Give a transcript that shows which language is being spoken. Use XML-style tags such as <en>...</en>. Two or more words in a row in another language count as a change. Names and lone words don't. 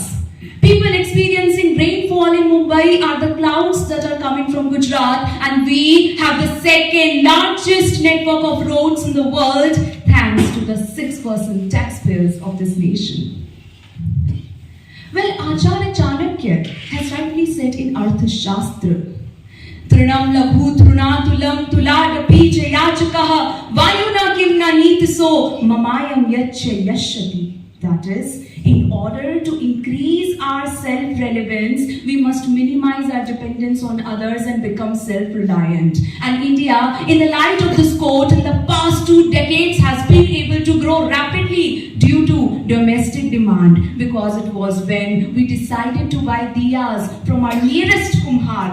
<en>People experiencing rainfall in Mumbai are the clouds that are coming from Gujarat, and we have the second largest network of roads in the world thanks to the 6% taxpayers of this nation. Well, Acharya Chanakya has rightly said in Arthashastra,</en> <sa>तृणं लघु तृणातूलं तूलादपि जयाचकः वायुना किम्न नीतिसो ममयं याच याशति.</sa> <en>That is, in order to increase our self-relevance, we must minimize our dependence on others and become self-reliant. And India, in the light of this quote, in the past 2 decades has been able to grow rapidly due to domestic demand, because it was when we decided to buy diyas from our nearest kumhar.</en>